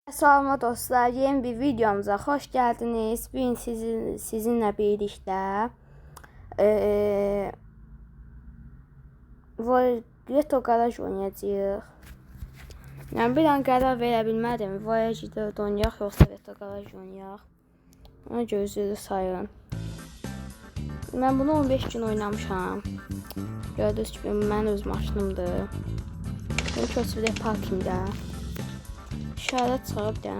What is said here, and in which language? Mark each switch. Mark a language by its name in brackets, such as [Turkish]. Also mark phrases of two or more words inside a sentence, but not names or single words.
[Turkish] Salam dostlar, yeni bir videomuza hoş geldiniz. [Azerbaijani] Bugün sizinle birlikte Retro Garaj oynayacağıq. Yani bir an qərar verə bilmədim. Voyager'da oynayaq yoxsa Retro Garaj oynayaq. Ona görə üzrü sayın. Mən bunu 15 gün oynamışam. Gördüyünüz kimi mənim öz maşınımdır. Bunu köçürək parkingdə. İşarət çıxarıb deyəm.